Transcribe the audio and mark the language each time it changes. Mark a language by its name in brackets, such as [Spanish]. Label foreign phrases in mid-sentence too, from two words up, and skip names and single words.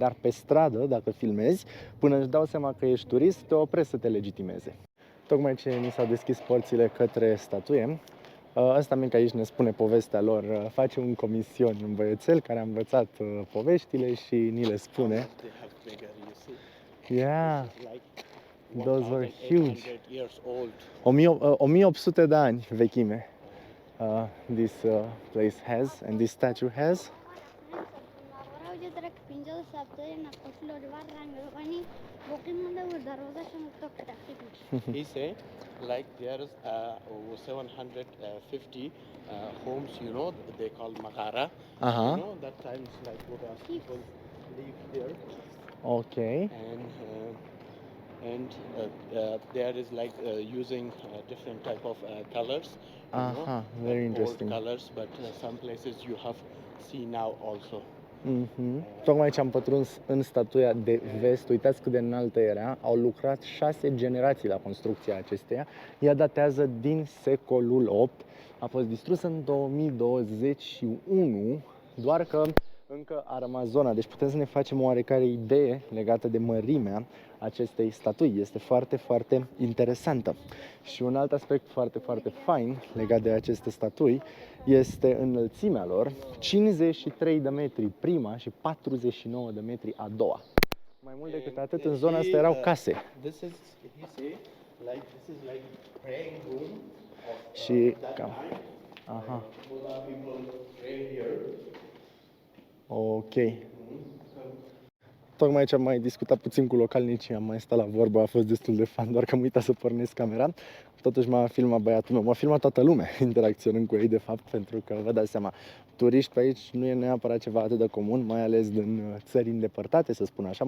[Romanian] Dar pe stradă, dacă filmezi, până își dau seama că ești turist, te opresc să te legitimeze. Tocmai ce mi s-au deschis porțile către statuie, ăsta mic aici ne spune povestea lor, face un comision, un băiețel care a învățat poveștile și ni le spune. [English] Yeah. Those were huge. [Romanian] 1800 de ani vechime [English] this place has and this statue has. He said, like there's 750 homes, you know, they call Magara. Uh-huh. You know, that times like Buddha's people live here. Okay. And there is like using different type of colors. Very interesting. Old colors, but some places you have see now also. [Romanian] Tocmai ce am pătruns în statuia de vest, uitați cât de înaltă era, au lucrat 6 generații la construcția acesteia. Ea datează din secolul 8, a fost distrusă în 2021, doar că încă a rămas zona, deci putem să ne facem o oarecare idee legată de mărimea acestei statui. Este foarte, foarte interesantă. Și un alt aspect foarte, foarte fain legat de aceste statui este înălțimea lor, 53 de metri prima și 49 de metri a doua. Mai mult decât atât, în zona asta erau case. [English] This is, he say, like this is like praying room of [Romanian] Și [English] that [Romanian] cam. [English] time. Aha. Buddha people pray here. Ok. [Romanian] Tocmai ce am mai discutat puțin cu localnicii, am mai stat la vorbă, a fost destul de fan, doar că am uitat să pornesc camera. Totuși m-a filmat băiatul meu, m-a filmat toată lumea interacționând cu ei, de fapt, pentru că vă dați seama, turiști pe aici nu e neapărat ceva atât de comun, mai ales din țări îndepărtate, să spun așa.